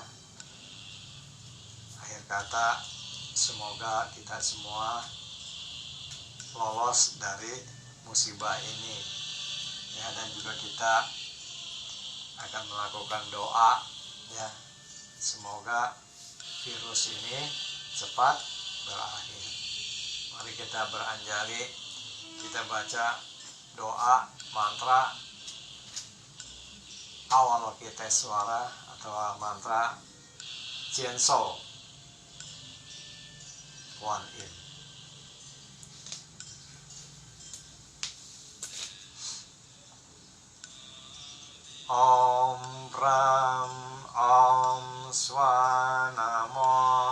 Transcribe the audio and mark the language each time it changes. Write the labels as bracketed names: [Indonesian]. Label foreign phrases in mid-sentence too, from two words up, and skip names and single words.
[Indonesian] Akhir kata, semoga kita semua lolos dari musibah ini ya, dan juga kita akan melakukan doa ya, semoga virus ini cepat berakhir. Mari kita beranjali, kita baca doa mantra Avalokitesvara atau mantra Jianshou Kuan Yin. [Sanskrit] ओम् राम् ओम् स्वा नमो